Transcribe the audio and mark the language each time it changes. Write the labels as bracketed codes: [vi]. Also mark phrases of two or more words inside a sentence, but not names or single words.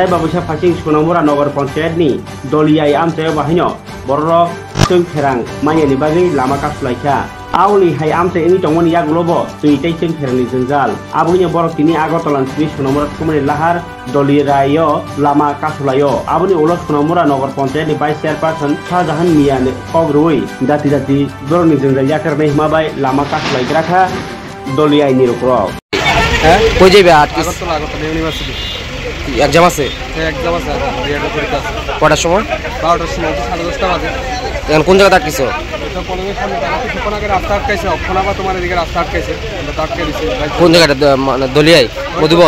[trp] Babisa Phasing Sunamura Nagar Panchayatni Doliyai Amchayo Bahaino Borok Sung Perang Mayani Bagi lama kasulaika Auli hai amte ini tongmoni yak lobo tuitai sing ferni jengjal abunya borok kini Agartala sini Sunamura thumani lahar dolirayo lama kasulayo abuni ulos Sunamura Nagar Panchayat ni Vice Chairperson Shahjahan Mian Kogroi dati boroni jengjal yakar nei mabai lama kasulai grakha doliyai ni rokrok [bn] কই যাবে আগরতলা ইউনিভার্সিটি এক্সাম আছে এক্সাম আছে রিয়াটা পরীক্ষা আছে কটার সময় 12টার সময় 10:30 বাজে এখন কোন জায়গাতে আটকিছো এটা কলেজের সামনে তারা কিছুক্ষণ আগে রাস্তা আটকাইছে অক্ষণাবা তোমার এদিকে রাস্তা আটকাইছে আমরা তো আটকে দিছি কোন জায়গাটা মানে দলিয়াই মধুবন